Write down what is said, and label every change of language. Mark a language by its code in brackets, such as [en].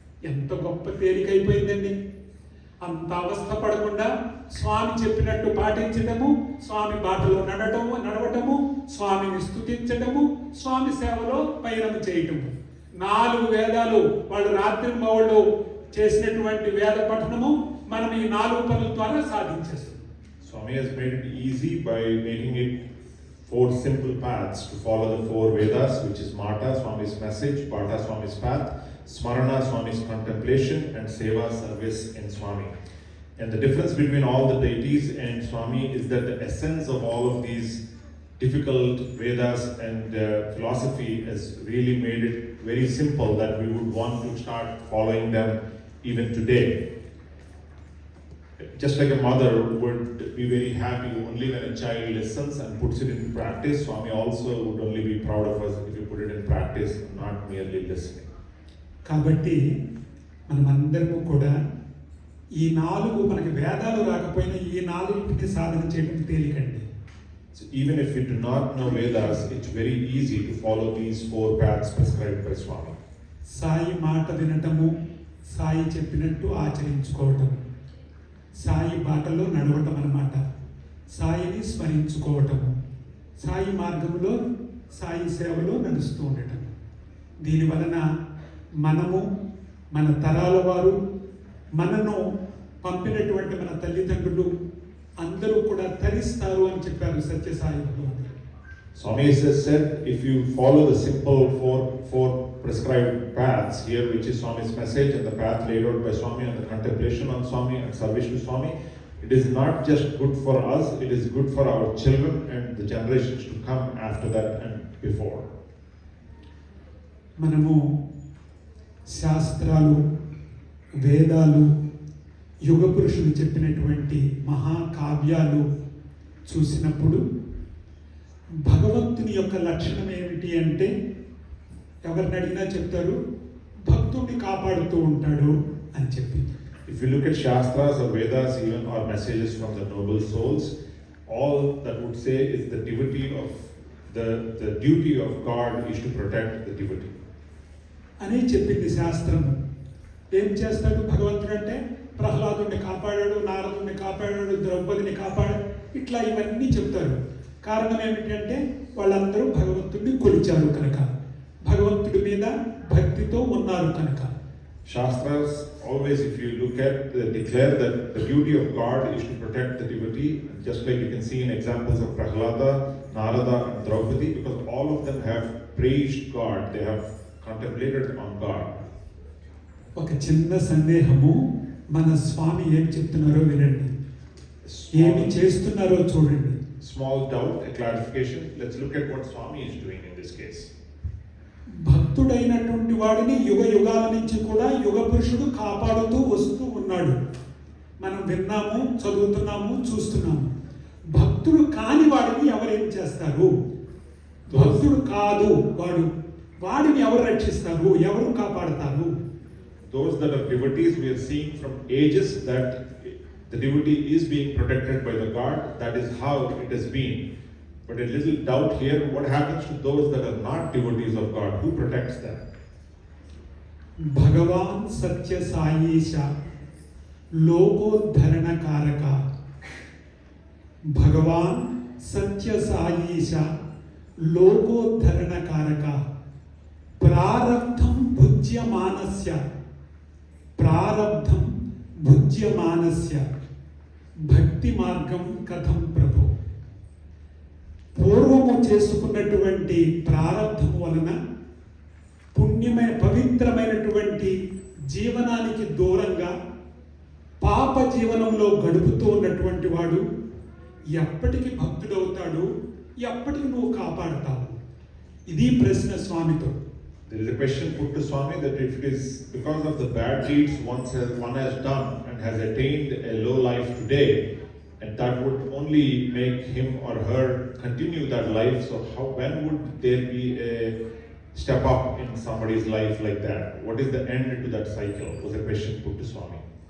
[te] ఎంత గొప్ప తేలికైపోయిందండి. అంత అవస్థ పడకుండా స్వామి చెప్పినట్టు పాటించడము, స్వామి బాటలో నడవటము, స్వామిని స్తుతించడము, స్వామి సేవలో పయనం చేయటము. 4 వేదాలు వాళ్ళు రాత్రి వాళ్ళు చేసినటువంటి వేద పఠనము మనం ఈ 4 పనుల ద్వారా సాధించేస్తాం. [en] Swami has made it easy by making it 4 simple paths to follow the 4 Vedas, which is Mata, Swami's message, Pata, Swami's path, Smarana, Swami's contemplation, and Seva, service in Swami. And the difference between all the deities and Swami is that the essence of all of these difficult Vedas and philosophy has really made it very simple that we would want to start following them even today. Just like a mother would be very happy only when a child listens and puts it into practice, Swami also would only be proud of us if you put it in practice, not merely listening. [te] కాబట్టి మనమందరము కూడా ఈ 4 మనకి వేదాలు రాకపోయినా ఈ 4కి సాధన చేయడం తేలికండి. [en] So even if you do not know Vedas, it's very easy to follow these 4 paths prescribed by Swami. [te] Sai మాట వినటము, సాయి చెప్పినట్టు ఆచరించుకోవటం, సాయి బాటలో నడవటం అన్నమాట. సాయిని స్మరించుకోవటము, సాయి మార్గంలో సాయి సేవలో నడుస్తూ ఉండటం. దీనివలన మనము, మన తరాల వారు, మనను పంపినటువంటి మన తల్లిదండ్రులు అందరూ కూడా తరిస్తారు అని చెప్పారు సత్యసాయి భగవంతుడు. [en] Swami has said, if you follow the simple four prescribed paths here, which is Swami's message and the path laid out by Swami and the contemplation on Swami and service to Swami, it is not just good for us, it is good for our children and the generations to come after that and before. [te] మనము శాస్త్రాలు, వేదాలు, యుగ పురుషులు చెప్పినటువంటి మహాకావ్యాలు చూసినప్పుడు భగవంతుని యొక్క లక్షణం ఏమిటి అంటే ఎవరిని అడిగినా చెప్తారు భక్తుడిని కాపాడుతూ ఉంటాడు అని చెప్పి. [en] If you look at Shastras or Vedas even or messages from the noble souls, all that would say is the devotee of the duty of God is to protect the devotee. [te] అని చెప్పింది శాస్త్రము. ఏం చేస్తాడు భగవంతుడు అంటే ప్రహ్లాదుని కాపాడాడు, నారదుని కాపాడాడు, ద్రౌపదిని కాపాడాడు, ఇట్లా ఇవన్నీ చెప్తారు. కారణం ఏమిటంటే వాళ్ళందరూ భగవంతుడిని కొలిచారు కనుక, భగవంతుడి మీద భక్తితో ఉన్నారు కనుక. [en] Shastras always, if you look at, declare that the duty of God is to protect the devotee, just like you can see in examples of Prahlada, Narada and Draupadi, because all of them have praised God, they have contemplated on God. [te] ఒక చిన్న సందేహము, మన స్వామి ఏం చెప్తున్నారో వినండి, ఏమి చేస్తున్నారో చూడండి. [en] Small doubt, a clarification. Let's look at what Swami is doing in this case. [te] భక్తుడైనటువంటి వాడిని యుగ యుగాల నుంచి కూడా యుగ పురుషుడు కాపాడుతూ వస్తూ ఉన్నాడు. మనం విన్నాము, చదువుతున్నాము, చూస్తున్నాము. భక్తుడు కాని వాడిని ఎవరేం చేస్తారు? భక్తుడు కాదు వాడిని ఎవరు రక్షిస్తారు, ఎవరు కాపాడతారు? [en] Those that are devotees, we are seeing from ages that the devotee is being protected by the God. That is how it has been. But a little doubt here, what happens to those that are not devotees of God? Who protects them? [sa] Bhagavan Satya Saisha Lokodharana Karaka. Bhagavan Satya Saisha Lokodharana Karaka. Prarabdham Bhujyamanasya. Prarabdham Bhujyamanasya. Bhakti Margam Katham Prabhu. [te] పూర్వము చేసుకున్నటువంటి ప్రారంభము వలన పుణ్యమైన పవిత్రమైనటువంటి జీవనానికి దూరంగా పాప జీవనంలో గడుపుతూ ఉన్నటువంటి వాడు ఎప్పటికి భక్తుడవుతాడు, ఎప్పటికి నువ్వు కాపాడతావు? ఇది ప్రశ్న స్వామితో. [en] There is a question put to Swami that if it is because of the bad deeds one has done and has attained a low life today, and that would only make him or her continue that life, so when would there be a step up in somebody's life like that? What is the end to that cycle? Was a question put to Swami.